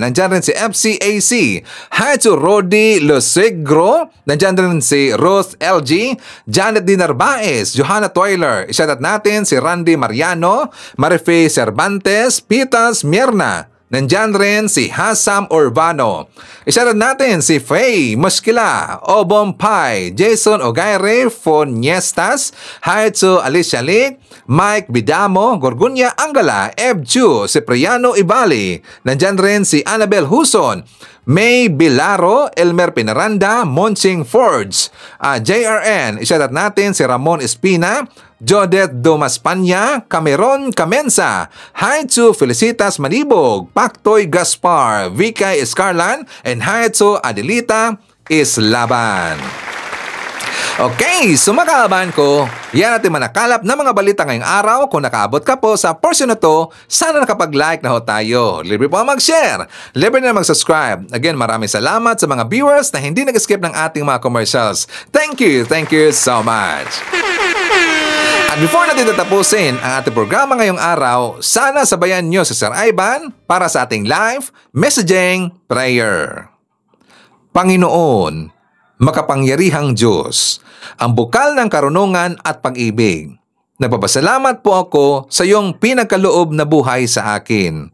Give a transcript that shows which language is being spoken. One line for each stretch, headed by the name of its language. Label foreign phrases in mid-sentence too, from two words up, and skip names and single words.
Filipino: Nandyan rin si FCAC, Hachu Rodi Lusigro, nandyan rin si Ruth LG, Janet D. Narvaez, Johanna Toiler. Isatat natin si Randy Mariano, Marife Cervantes, Pitas Mierna. Nandyan rin si Hasam Urbano. Isarat natin si Faye Muskila, Obom Pai, Jason Ogaire Foniestas, Haitsu Alicia Lee, Mike Bidamo, Gorgunya Angala, Ebju, Cipriano Ibali. Nandyan rin si Annabel Huson, May Bilaro, Elmer Pinaranda, Monching Forge, JRN. Isarat natin si Ramon Espina, Jodet Domaspanya, Cameron Camensa, Haitsu Felicitas Manibog, Paktoy Gaspar, Vikay Escarlan, and Haitsu Adelita Islaban.
English: Okay, so
Filipino: makaabahan ko, yan natin manakalap na mga balita ngayong araw. Kung nakaabot ka po sa portion na to, sana nakapag-like na ho tayo. Libre po ang mag-share. Libre na mag-subscribe. Again, maraming salamat sa mga viewers na hindi nag-skip ng ating mga commercials.
English: Thank you so much.
Filipino: At before natin tatapusin ang ating programa ngayong araw, sana sabayan nyo si Sir Ivan para sa ating
English: live messaging prayer.
Filipino: Panginoon, makapangyarihang Diyos, ang bukal ng karunungan at pag-ibig. Nagpapasalamat po ako sa iyong pinagkaloob na buhay sa akin.